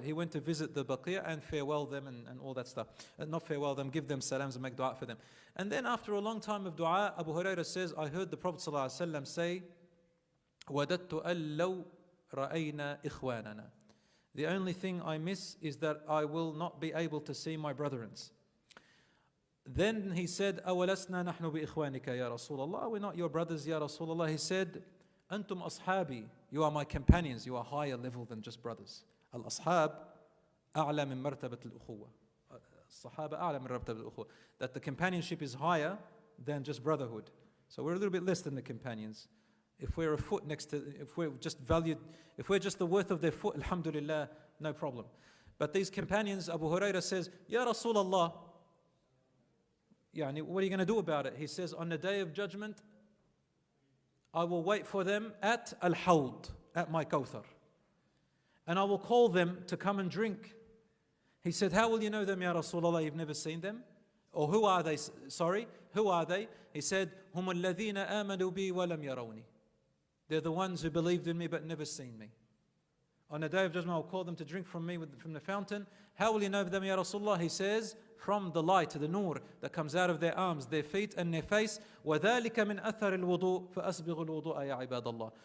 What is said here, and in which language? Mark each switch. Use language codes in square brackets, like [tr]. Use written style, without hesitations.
[en] He went to visit the Baqi' and farewell them and all that stuff. Not farewell them, give them salams and make dua for them. And then after a long time of dua, Abu Hurairah says, I heard the Prophet ﷺ say, [ar] وَدَدْتُ أَلَّوْ رَأَيْنَا إِخْوَانَنَا. [en] The only thing I miss is that I will not be able to see my brethrens. Then he said, [ar] أَوَلَسْنَا نَحْنُ بِإِخْوَانِكَ يَا رَسُولَ اللَّهِ. [en] We're not your brothers, Ya Rasulullah. He said, [ar] أَنْتُمْ أَصْحَابِي. [en] You are my companions. You are higher level than just brothers. [ar] Al-Ashab أعلى من مرتبة الأخوة. الصحابة أعلى من مرتبة الأخوة. [en] That the companionship is higher than just brotherhood. So we're a little bit less than the companions. If we're a foot next to, if we're just the worth of their foot, alhamdulillah, no problem. But these companions, Abu Hurairah says, Ya Rasulullah, what are you going to do about it? He says, on the day of judgment, I will wait for them at Al-Hawd, at my Kawthar. And I will call them to come and drink. He said, how will you know them, Ya Rasulullah? You've never seen them? Or who are they? Sorry, who are they? He said, [ar] هُمُ الَّذِينَ آمَنُوا بِي وَلَمْ يَرَوْنِي. [en] They're the ones who believed in me but never seen me. On the day of judgment, I'll call them to drink from me, from the fountain. How will you know them, Ya Rasulullah? He says, from the light, the nur that comes out of their arms, their feet and their face. [ar] وَذَلِكَ مِنْ أَثَرِ الْوُضُوءِ فَأَسْبِغُ الْوُضُوءَ يَا عِبَادَ اللَّهِ.